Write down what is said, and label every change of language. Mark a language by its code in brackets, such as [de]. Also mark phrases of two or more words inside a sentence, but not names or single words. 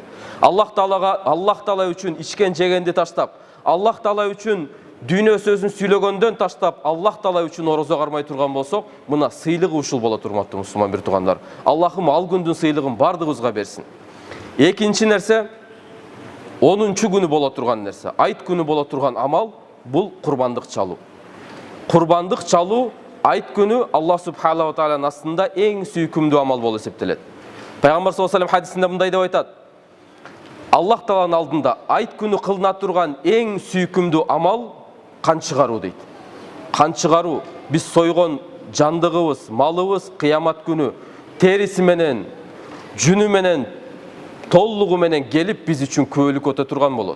[ky] Аллах Таала үчүн ичкен жегенди таштап, Аллах Таала үчүн дүйнө сөзүн сүйлөгөндөн таштап, Аллах Таала үчүн орозо кармай турган болсок, мына сыйлыгы ушул болот, урматтуу мусулман бир туугандар. Аллахым ал күндүн сыйлыгын бардыгыбызга берсин. Экинчи нерсе, 10-чу күнү боло турган нерсе, айт күнү боло турган амал бул курбандык чалуу. Курбандык чалуу айт күнү [ar] الله سبحانه وتعالى [ky] астында эң сүйкүмдүү амал болуп эсептелет. Пайгамбар [ar] صلى الله عليه وسلم [ky] хадисинде мындай деп айтат: Аллах Тааланын алдында айт күнү кылына турган эң сүйкүмдүү амал кан чыгаруу дейт. Кан чыгаруу биз сойгон жандыгыбыз, малыбыз кыямат күнү териси менен, жүнү менен, толлугу менен келип биз үчүн күбөлүк өтө турган болот.